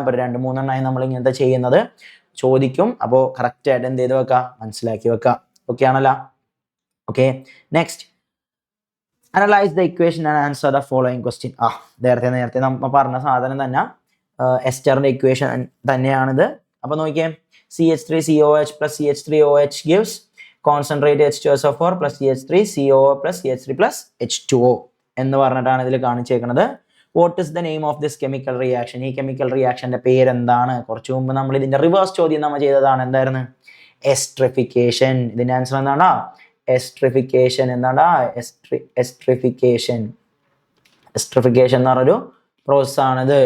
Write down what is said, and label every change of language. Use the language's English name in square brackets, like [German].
[Malayalam] ഇപ്പൊ 2-3 എണ്ണമായി നമ്മൾ ഇങ്ങനത്തെ ചെയ്യുന്നത് ചോദിക്കും. അപ്പോൾ കറക്റ്റ് ആയിട്ട് എന്ത് ചെയ്ത് വെക്കാം? മനസ്സിലാക്കി വെക്കാം. ഓക്കെ ആണല്ലോ? [English] Okay, next, analyse the equation and answer the following question. [Malayalam] നേരത്തെ നമ്മൾ പറഞ്ഞ സാധനം തന്നെ, എസ്റ്ററിന്റെ ഇക്വേഷൻ തന്നെയാണിത്. [English] അപ്പൊ നോക്കിയേ, CH3COH plus CH3OH gives concentrate H2SO4 plus CH3COO plus CH3 plus H2O [Malayalam] എന്ന് പറഞ്ഞിട്ടാണ് ഇതിൽ കാണിച്ചേക്കുന്നത്. [English] What is the name of this chemical reaction? [Malayalam] ഈ കെമിക്കൽ റിയാക്ഷന്റെ പേരെന്താണ്? കുറച്ചു മുമ്പ് നമ്മൾ ഇതിന്റെ റിവേഴ്സ് ചോദ്യം നമ്മൾ ചെയ്തതാണ്. എന്തായിരുന്നു? എസ്ട്രിഫിക്കേഷൻ. ഇതിന്റെ ആൻസർ എന്താണോ? എസ്ട്രിഫിക്കേഷൻ. എന്താണ്ടാ? എസ്ട്രിഫിക്കേഷൻ എന്ന് പറഞ്ഞൊരു പ്രോസസ് ആണിത്.